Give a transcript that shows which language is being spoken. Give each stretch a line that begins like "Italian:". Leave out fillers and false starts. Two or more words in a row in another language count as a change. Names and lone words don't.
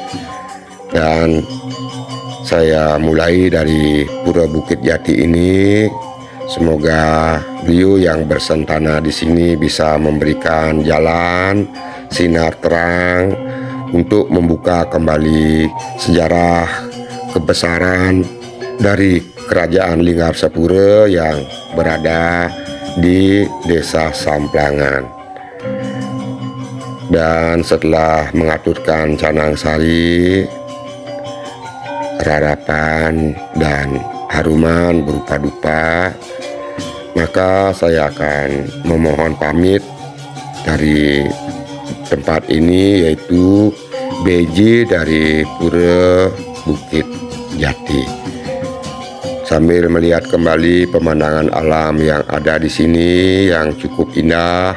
Indonesian: Dan saya mulai dari Pura Bukit Jati ini, semoga beliau yang bersentana di sini bisa memberikan jalan sinar terang untuk membuka kembali sejarah kebesaran dari Kerajaan Linggarsapura yang berada di Desa Samplangan. Dan setelah mengaturkan canang sari, rarapan dan haruman berupa dupa, maka saya akan memohon pamit dari tempat ini, yaitu Beji dari Pura Bukit Jati, sambil melihat kembali pemandangan alam yang ada di sini yang cukup indah.